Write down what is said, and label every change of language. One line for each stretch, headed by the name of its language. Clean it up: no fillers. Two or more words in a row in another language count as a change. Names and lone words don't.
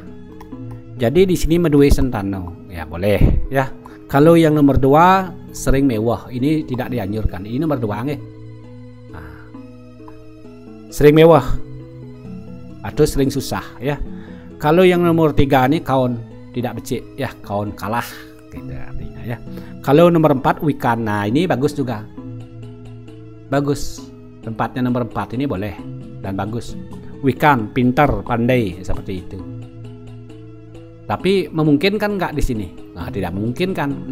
Indonesian: Jadi di sini
Balinese: medue sentano,
Indonesian: ya boleh ya. Kalau yang nomor 2 sering mewah, ini tidak dianjurkan. Ini nomor 2 nggih. Nah, sering mewah atau sering susah ya. Kalau yang nomor 3 ini kaon tidak becik ya, kaon kalah gitu artinya ya. Kalau nomor 4 wikan, nah ini bagus juga. Bagus. Tempatnya nomor 4 ini boleh dan bagus. Wikan, pintar, pandai seperti itu. Tapi memungkinkan nggak di sini? Nah, tidak memungkinkan.